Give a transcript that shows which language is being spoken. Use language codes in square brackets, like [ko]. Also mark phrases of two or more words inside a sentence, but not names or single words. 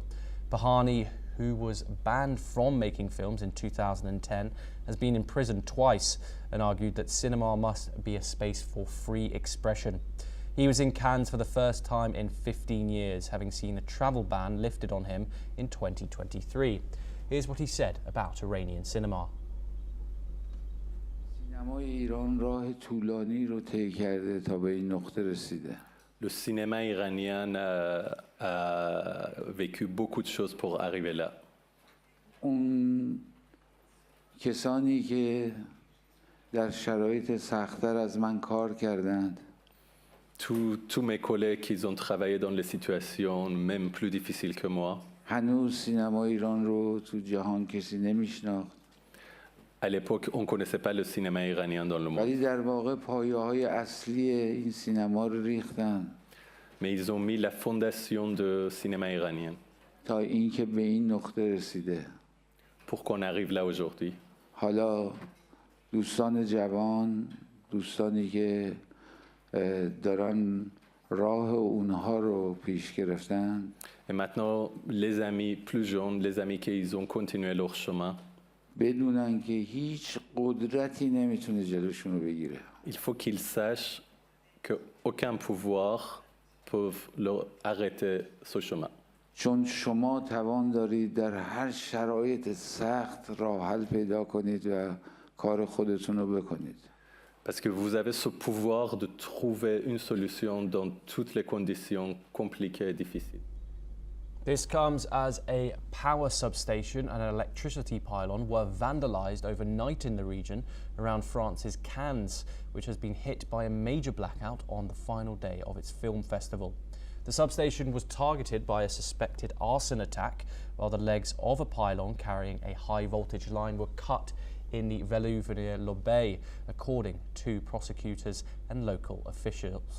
[en] Pahani, who was banned from making films in 2010, has been imprisoned twice and argued that cinema must be a space for free expression. He was in Cannes for the first time in 15 years, having seen a travel ban lifted on him in 2023. Here's what he said about Iranian cinema. [fr] Le cinéma iranien a vécu beaucoup de choses pour arriver là. [fa] اون کسانی که در شرایط سخت‌تر از من کار کردند [fr] Tous mes collègues qui ont travaillé dans les situations même plus difficiles que moi. [fa] هنوز سینما ایران رو تو جهان کسی نمیشناخت. [fr] À l'époque, on ne connaissait pas le cinéma iranien dans le monde. [fa] ولی در واقع پایه‌های اصلی این سینما رو ریختن. [fr] Mais ils ont mis la fondation du cinéma iranien. [fa] تا اینکه به این نقطه رسیده. [fr] Pour qu'on arrive là aujourd'hui. [fa] حالا دوستان جوان، دوستانی که دارن راه اونها رو پیش گرفتن. [fr] Et maintenant, les amis plus jeunes, les amis qui ont continué leur chemin. [fa] بدونن که هیچ قدرتی نمیتونه جلوشون رو بگیره. [fr] Il faut qu'ils sachent qu'aucun pouvoir peut leur arrêter ce chemin. [fa] چون شما توان دارید در هر شرایط سخت راه حل پیدا کنید و کار خودتون رو بکنید. [fr] Parce que vous avez ce pouvoir de trouver une solution dans toutes les conditions compliquées et difficiles. [en] This comes as a power substation and an electricity pylon were vandalised overnight in the region around France's Cannes, which has been hit by a major blackout on the final day of its film festival. The substation was targeted by a suspected arson attack, while the legs of a pylon carrying a high voltage line were cut in the Vellouvenier-Loubet, according to prosecutors and local officials.